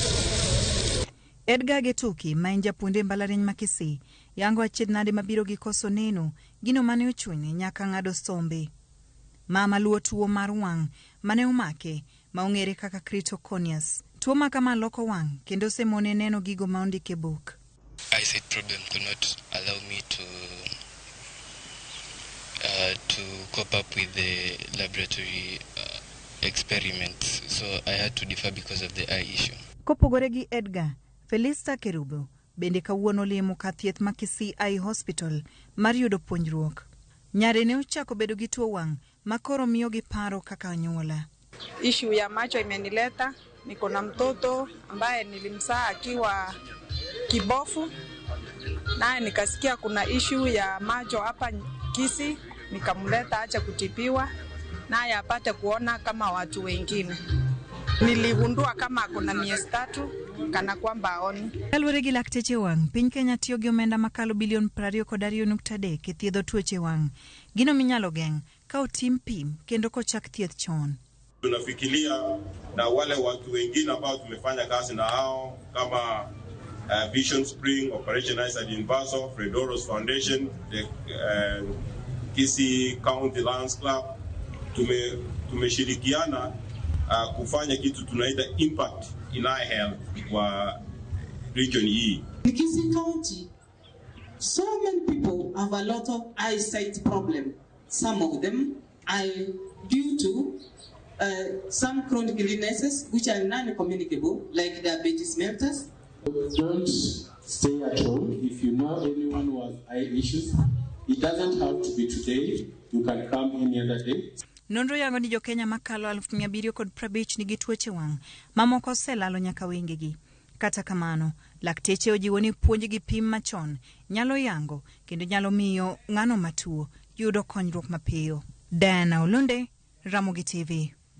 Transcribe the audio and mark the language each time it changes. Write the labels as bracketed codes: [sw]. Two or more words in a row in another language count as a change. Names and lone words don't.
[luo] Edgar Getuki, ma en japuonj e mbalariany ma Kisii, yango achiedhnade mabiro gi koso neno gino mane ochune nyaka ng'ado sombe. Mama luo tuo mar wang' mane omake ma ong'ere kaka critoconius. Tuo ma kama loko wang' kendo semone neno gigo ma ondike book. [en] Eyesight problem could not allow me to cope up with the laboratory experiments, so I had to defer because of the eye issue. [luo] Kopogore gi Edgar, Felista Kerubo bende kawuono limo ka thieth ma Kisii Eye Hospital mar yudo puonjruok. Nyare ne ochako bedo gi tuo wang' makoro miyo gi paro kaka anyuola. [sw] Issue ya macho imenileta, niko na mtoto ambaye nilimzaa akiwa kibofu, naye nikasikia kuna issue ya macho hapa Kisii, nikamleta acha kutibiwa naye apate kuona kama watu wengine. Niligundua kama kuna miezi 3 kana kwamba aoni. [luo] Kaluwore gi lakteche wang', piny Kenya tiyo gi omenda makalo bilion 22.3 e thiedho tuoche wang'. Gino minyalo geng' ka otim pim kendo kochak thieth chon. [sw] Tunafikiria na wale watu wengine ambao tumefanya kazi na hao kama Vision Spring, Operation Eyesight Universal, Fredoros Foundation, the Kisii County Lions Club. Tumeshirikiana kufanya kitu tunaita [en] impact in eye health [sw] kwa region hii. [en] In Kisii County, so many people have a lot of eyesight problem. Some of them are due to some chronic illnesses which are non-communicable, like diabetes mellitus. Don't stay at home. If you know anyone who has eye issues, it doesn't have to be today. You can come any other day. [luo] Nonro yango ni jokenya makalo 750 nigi tuoche wang', mamoko oselalo nyaka wengegi. Kata kamano, lakteche ojiwo ni puonj gi pim machon nyalo yango kendo nyalo miyo ng'ano matuo yudo konyruok mapiyo. Dana Olonde, Ramogi TV.